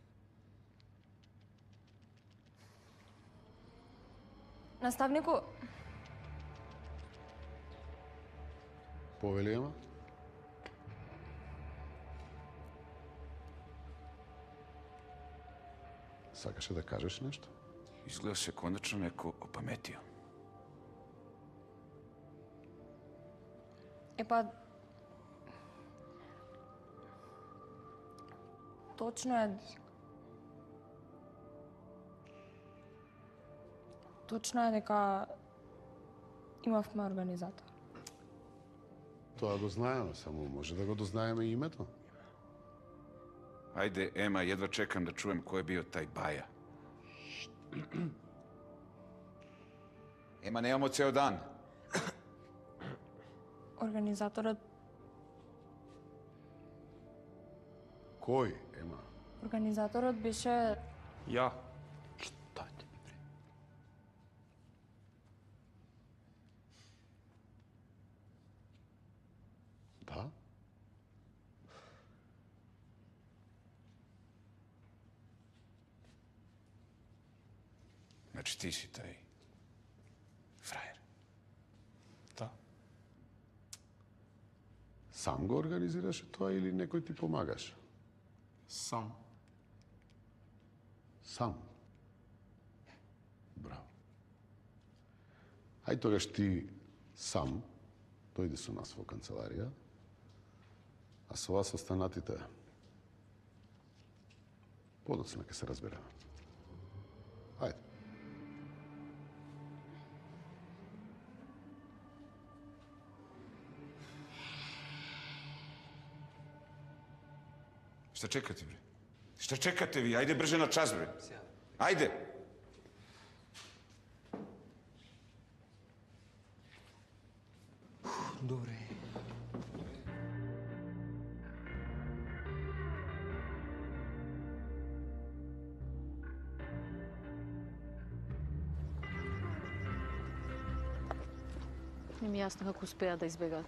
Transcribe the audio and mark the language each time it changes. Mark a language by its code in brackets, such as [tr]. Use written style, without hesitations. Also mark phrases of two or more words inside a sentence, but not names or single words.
[mk] Наставнику, Повели, ама? Сакаше да кажеш нешто? [sr] Izgleda se konačno neko opametio. [mk] епа... Точно е... Точно е дека имавме организатор. Тоа го знаеме, само може да го дознаеме и името. [sr] Ajde, Ema, jedva čekam da čujem ko je bio taj Baja. Ema, nemamo ceo dan. [mk] Организаторот... Кој, Ема? Организаторот беше [sr] Ja. Šta ti? [mk] Да? Значи ти си [sr] taj frajer. [mk] Да. Сам го организираше тоа или некој ти помагаше? Сам. Сам. Браво. Ај тогаш ти сам дојди со нас во канцеларија, а со вас останатите подоцна ќе се разбереме. Ајде. [sr] Šta čekate, bre? Šta čekate vi? Ajde brže na čas, bre. Ajde! [mk] Добре. Не ми е јасно како успеа да избегаат.